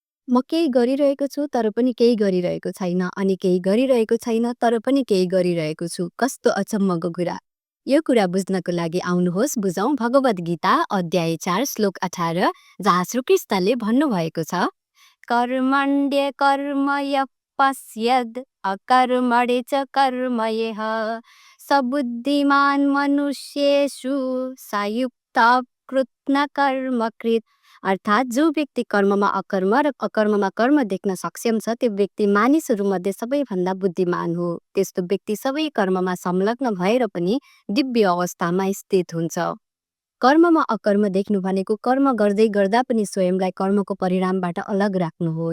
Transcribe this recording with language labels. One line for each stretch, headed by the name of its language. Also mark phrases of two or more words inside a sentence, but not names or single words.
Nepali: म केही गरिरहेको छु तर पनि केही गरिरहेको छैन अनि केही गरिरहेको छैन तर पनि केही गरिरहेको छु। कस्तो अचम्मको कुरा। यो कुरा बुझ्नको लागि आउनुहोस् बुझौँ भगवद् गीता अध्याय 4 श्लोक 18 जहाँ श्रीकृष्णले भन्नुभएको छ
Sanskrit: कर्मण्य कर्म यः पश्यद् अकर्मणे च कर्म यः स बुद्धिमान् मनुष्येषु स युक्तः कृत्स्न कर्मकृत्।
Nepali: अर्थात् जो व्यक्ति कर्ममा अकर्म र अकर्ममा कर्म देख्न सक्षम छ त्यो व्यक्ति मानिसहरूमध्ये सबैभन्दा बुद्धिमान हो। त्यस्तो व्यक्ति सबै कर्ममा संलग्न भएर पनि दिव्य अवस्थामा स्थित हुन्छ। कर्ममा अकर्म देख्नु भनेको कर्म गर्दै गर्दा पनि स्वयंलाई कर्मको परिणामबाट अलग राख्नु हो।